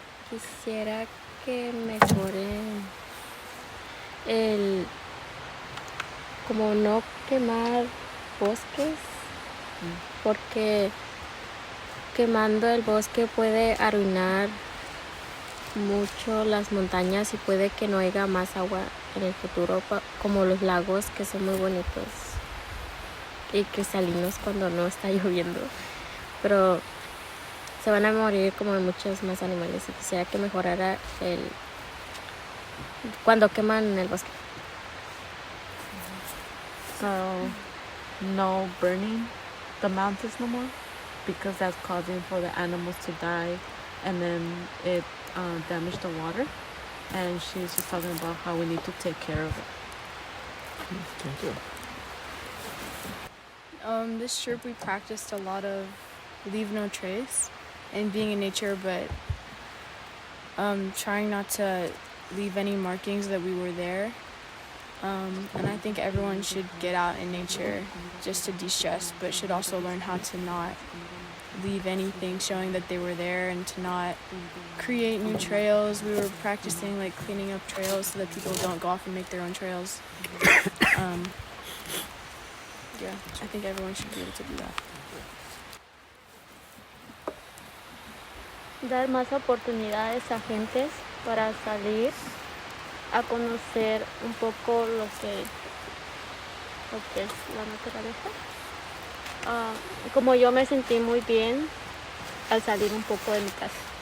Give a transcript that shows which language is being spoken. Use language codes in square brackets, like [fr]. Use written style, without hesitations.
[es] Quisiera que mejoren el como no quemar bosques, porque quemando el bosque puede arruinar mucho las montañas y puede que no haya más agua en el futuro, como los lagos, que son muy bonitos y cristalinos cuando no está lloviendo, pero se van a morir como muchos más animales, y quisiera que mejorara cuando queman el bosque. [en] So, no burning the mountains no more, because that's causing for the animals to die, and then it damaged the water. And she's just talking about how we need to take care of it. Thank you. This trip we practiced a lot of leave no trace and being in nature, but trying not to leave any markings that we were there. And I think everyone should get out in nature just to de-stress, but should also learn how to not leave anything showing that they were there, and to not create new trails. We were practicing like cleaning up trails so that people don't go off and make their own trails. I think everyone should be able to do that. [es] Dar más oportunidades a gentes para salir a conocer un poco lo que es la naturaleza. Como yo me sentí muy bien al salir un poco de mi casa.